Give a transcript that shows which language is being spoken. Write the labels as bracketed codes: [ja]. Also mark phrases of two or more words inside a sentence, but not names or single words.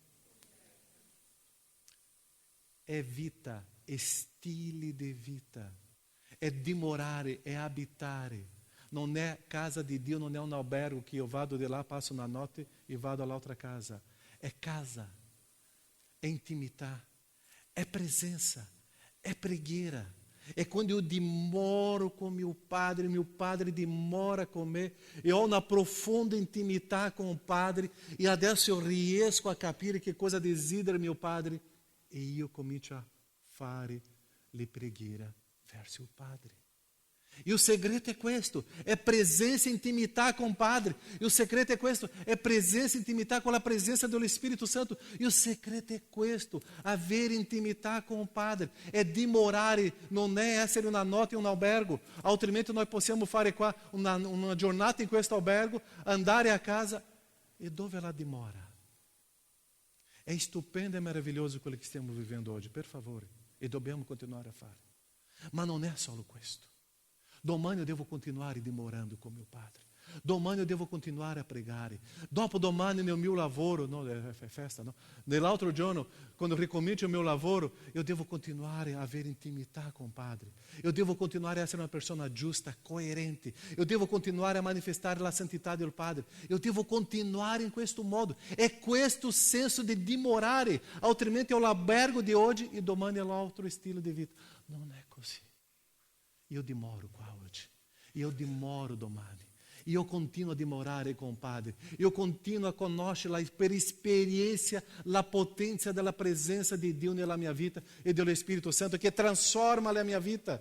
[it] È vita, è stile di vita, è dimorare, è abitare. Non è casa di Dio, non è un albergo che io vado di là, passo una notte e vado all'altra casa. È casa, è intimità, è presença, è preghiera. [pt] É quando eu [it] dimoro [pt] com meu Padre [it] dimora com me, eu ho una profonda intimità [pt] com o Padre, [it] e adesso eu riesco a capire che cosa desidera mio Padre, e io comincio a fare le preghiera verso il Padre. [pt] E o segredo é questo, é presença e intimità com o Padre. E o segredo é questo, é presença e intimità com a presença do Espírito Santo. E o segredo é questo, [it] avere intimità [pt] com o Padre. [it] É dimorare, non è essere una notte in un albergo. Altrimenti noi possiamo fare qua una giornata in questo albergo, andare a casa. E dove ela dimora? É stupendo e maravilhoso quello che stiamo vivendo oggi, per favore. E dobbiamo continuare a fare. Ma non è solo questo. Domani [pt] eu devo [it] continuare dimorando [pt] com meu Padre. [it] Domani [pt] eu devo [it] continuare a pregare. Dopo domani nel mio lavoro, no, è festa, no? Nell'altro giorno, quando ricomincio il mio lavoro, [pt] eu devo [it] continuare a avere intimità [pt] com o Padre. Eu devo [it] continuare a essere una persona giusta, coerente. [pt] Eu devo [it] continuare a manifestare la santità del Padre. [pt] Eu devo [it] continuare in questo modo. È questo senso di dimorare. Altrimenti è l'albergo di oggi e domani è l'altro stile di vita. Non è così. Io dimoro qua oggi, io dimoro domani, io continuo a dimorare con il Padre, io continuo a conoscere per esperienza la potenza della presenza di Dio nella mia vita e dello Spirito Santo che trasforma la mia vita.